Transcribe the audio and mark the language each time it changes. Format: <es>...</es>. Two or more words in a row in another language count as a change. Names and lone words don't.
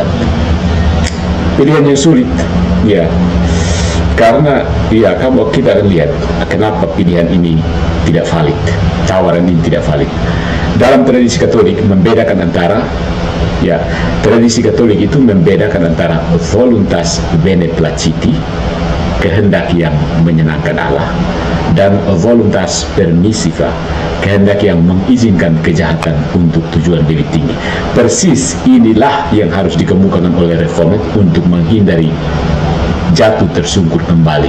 <id>Pilihan yang sulit, ya. Karena ya, kita akan lihat kenapa pilihan ini tidak valid, tawaran ini tidak valid. Dalam tradisi Katolik membedakan antara tradisi Katolik itu membedakan antara</id> <la>voluntas bene placiti,</la> <id>kehendak yang menyenangkan Allah, dan</id> <la>voluntas permissiva,</la> <id>kehendak yang mengizinkan kejahatan untuk tujuan lebih tinggi. Persis inilah yang harus dikemukakan oleh Reformed untuk menghindari jatuh tersungkur kembali.</id>